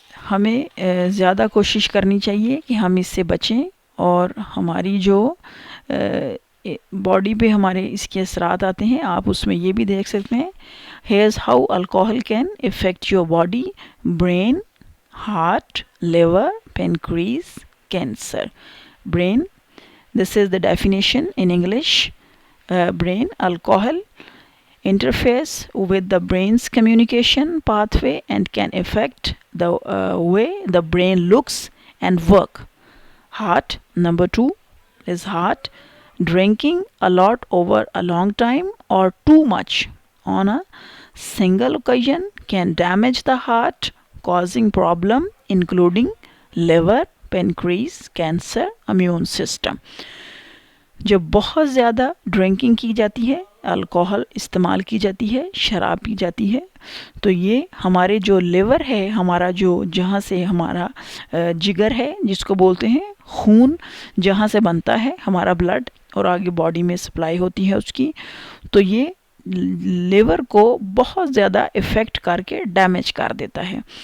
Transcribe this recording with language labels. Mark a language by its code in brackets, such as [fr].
[ur] ہمیں زیادہ کوشش کرنی چاہیے کہ ہم اس سے بچیں، اور ہماری جو باڈی پہ ہمارے اس کے اثرات آتے ہیں، آپ اس میں یہ بھی دیکھ سکتے ہیں. [en] Here's how alcohol can affect your body: brain, heart, liver, pancreas, cancer. Brain, this is the definition in English. Brain, alcohol interferes with the brain's communication pathway and can affect the way the brain looks and work. Heart, number 2 is heart. Drinking a lot over a long time or too much on a single occasion can damage the heart, causing problem including liver, pancreas, cancer, immune system. [ur] جب بہت زیادہ drinking کی جاتی ہے، alcohol استعمال کی جاتی ہے، شراب پی جاتی ہے، تو یہ ہمارے جو لیور ہے، ہمارا جو جہاں سے ہمارا جگر ہے، جس کو بولتے ہیں خون، جہاں سے بنتا ہے ہمارا بلڈ اور آگے باڈی میں سپلائی ہوتی ہے اس کی، تو یہ لیور کو بہت زیادہ افیکٹ کر کے ڈیمیج کر دیتا ہے.